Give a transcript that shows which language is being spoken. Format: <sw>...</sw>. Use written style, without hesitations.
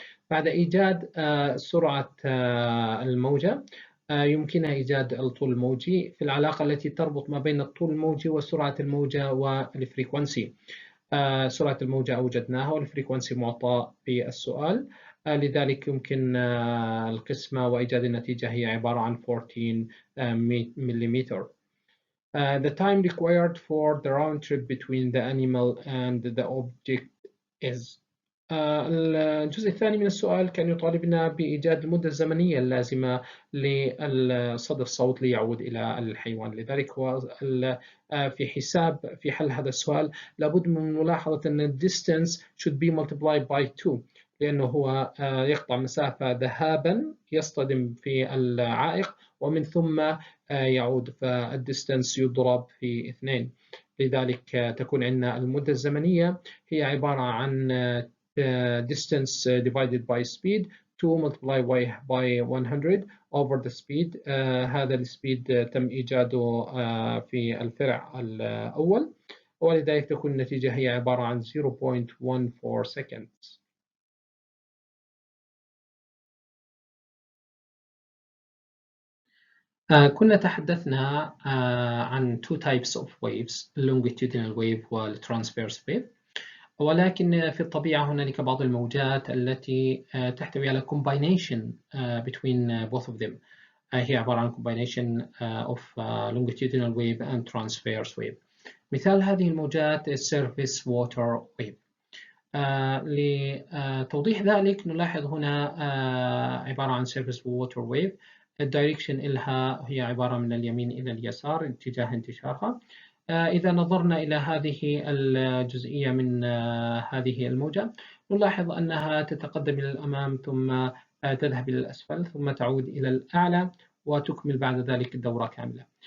<ar>بعد إيجاد سرعة الموجة يمكنها إيجاد الطول الموجي في العلاقة التي تربط ما بين الطول الموجي وسرعة الموجة والفريكونسي. سرعة الموجة أوجدناها والفريكونسي معطى في السؤال، لذلك يمكن القسمة وإيجاد النتيجة هي عبارة عن 14 ملم.</ar> <en>The time required for the round trip between the animal and the object is.</en> <ar>الجزء الثاني من السؤال كان يطالبنا بإيجاد المدة الزمنية اللازمة لصدى الصوت ليعود إلى الحيوان. لذلك هو في حل هذا السؤال لابد من ملاحظة أن</ar> <en>distance should be multiplied by 2،</en> <ar>لأنه هو يقطع مسافة ذهابا يصطدم في العائق ومن ثم يعود، فالديستانس يضرب في 2. لذلك تكون عندنا المدة الزمنية هي عبارة عن</ar> <en>distance divided by speed 2 multiplied by 100 over the speed.</en> <ar>هذا السبيد تم إيجاده في الفرع الأول، ولذلك تكون النتيجة هي عبارة عن 0.14 seconds. كنا تحدثنا عن</ar> <en>two types of waves،</en> <ar>longitudinal wave والtransverse wave، ولكن في الطبيعة هنالك بعض الموجات التي تحتوي على</ar> <en>combination between both of them.</en> <ar>هي عبارة عن</ar> <en>combination of longitudinal wave and transverse wave.</en> <ar>مثال هذه الموجات surface water wave. لتوضيح ذلك نلاحظ هنا عبارة عن surface water wave. الدايركشن إلها هي عبارة من اليمين إلى اليسار اتجاه انتشارها. إذا نظرنا إلى هذه الجزئية من هذه الموجة نلاحظ أنها تتقدم إلى الأمام ثم تذهب إلى الأسفل ثم تعود إلى الأعلى وتكمل بعد ذلك الدورة كاملة.</ar>